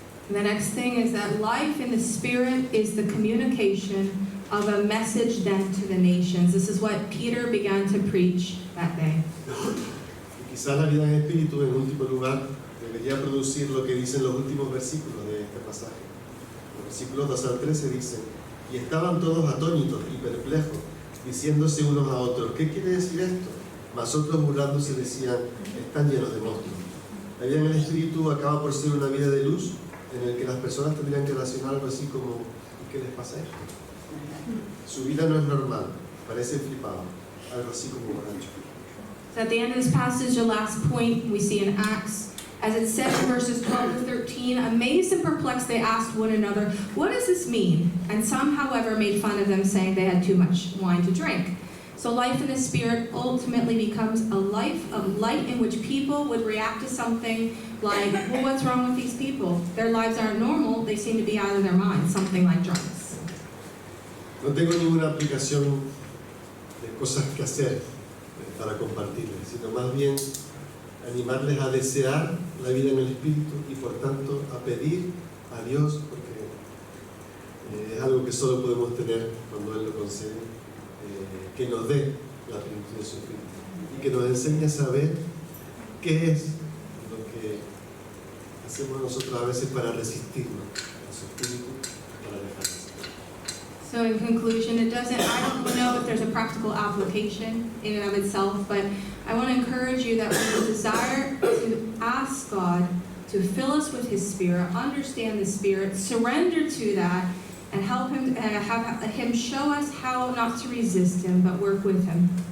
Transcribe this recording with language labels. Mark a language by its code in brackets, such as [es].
[en] The next thing is that life in the Spirit is the communication of a message then to the nations. This is what Peter began to preach that day. [es] Y quizás la vida en el Espíritu, en último lugar, debería producir lo que dicen los últimos versículos de este pasaje. Los versículos 2 al 13 dicen: y estaban todos atónitos y perplejos, diciéndose unos a otros: ¿qué quiere decir esto? Mas otros burlándose decían: están llenos de monstruos. La vida en el Espíritu acaba por ser una vida de luz, en el que las personas tendrían que relacionar algo así como: ¿y qué les pasa a esto? Su vida no es normal, parece flipado, algo así como borracho. [en] So at the end of this passage, the last point we see in Acts, as it says in verses 12 to 13, amazed and perplexed, they asked one another, what does this mean? And some, however, made fun of them, saying they had too much wine to drink. So life in the Spirit ultimately becomes a life of light in which people would react to something like, well, what's wrong with these people? Their lives aren't normal, they seem to be out of their minds, something like drugs. [es] No tengo ninguna aplicación de cosas que hacer para compartirles, sino más bien animarles a desear la vida en el Espíritu y por tanto a pedir a Dios, porque es algo que solo podemos tener cuando Él lo concede, que nos dé la plenitud de su Espíritu y que nos enseñe a saber qué es lo que hacemos nosotros a veces para resistirnos a su Espíritu, para dejarnos. [en] So in conclusion, I don't know if there's a practical application in and of itself, but I want to encourage you that we desire to ask God to fill us with His Spirit, understand the Spirit, surrender to that, and help Him, have Him show us how not to resist Him, but work with Him.